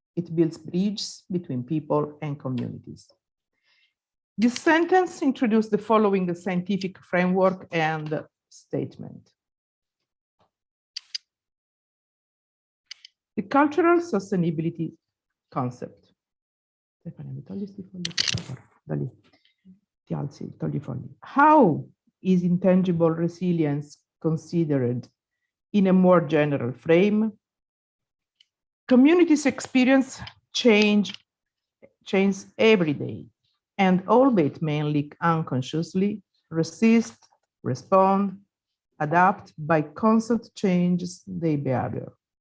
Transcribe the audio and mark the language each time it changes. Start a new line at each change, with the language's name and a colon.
English: It builds bridges between people and communities. This sentence introduced the following scientific framework and statement. The cultural sustainability concept.
Italian: Stefania, mi togli sti fogli, per favore? Da lì. Ti alzi, togli i fogli.
English: How is intangible resilience considered in a more general frame? Communities experience change every day, and albeit mainly unconsciously, resist, respond, adapt by constant changes their behavior.